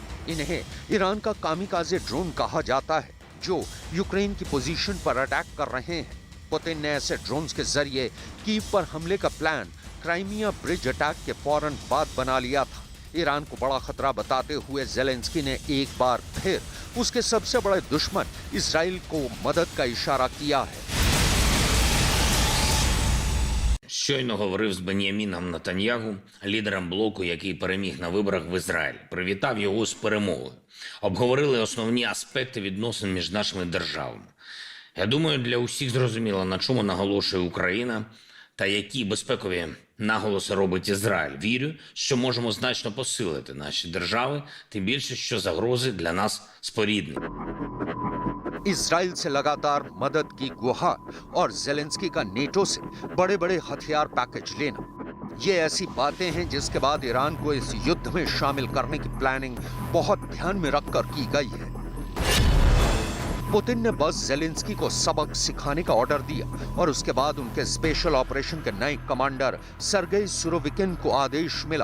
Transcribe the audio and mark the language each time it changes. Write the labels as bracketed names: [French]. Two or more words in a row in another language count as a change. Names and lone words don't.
[Hindi] इन्हें ईरान का कामिकाज़े ड्रोन कहा जाता है, जो यूक्रेन की पोजीशन पर अटैक कर रहे हैं। पुतिन ने ऐसे ड्रोन्स के जरिए कीव पर हमले का प्लान क्राइमिया ब्रिज अटैक के फौरन बाद बना लिया था। ईरान को बड़ा खतरा बताते हुए ज़ेलेंस्की ने एक बार फिर उसके सबसे बड़े दुश्मन इजराइल को मदद का इशारा किया है। [Ukrainian] Щойно говорив з Бен'яміном Нетаньягу, лідером блоку, який переміг на виборах в Ізраїль. Привітав його з перемогою. Обговорили основні аспекти відносин між нашими державами. Я думаю, для усіх зрозуміло, на чому наголошує Україна та які безпекові наголоси робить Ізраїль. Вірю, що можемо значно посилити наші держави, тим більше, що загрози для нас споріднені. [Hindi] इजराइल से लगातार मदद की गुहार और ज़ेलेंस्की का नेटो से बड़े बड़े हथियार पैकेज लेना, ये ऐसी बातें हैं जिसके बाद ईरान को इस युद्ध में शामिल करने की प्लानिंग बहुत ध्यान में रखकर की गई है। पुतिन ने बस ज़ेलेंस्की को सबक सिखाने का ऑर्डर दिया और उसके बाद उनके स्पेशल ऑपरेशन के नए कमांडर सर्गेई सुरोविकिन को आदेश मिला।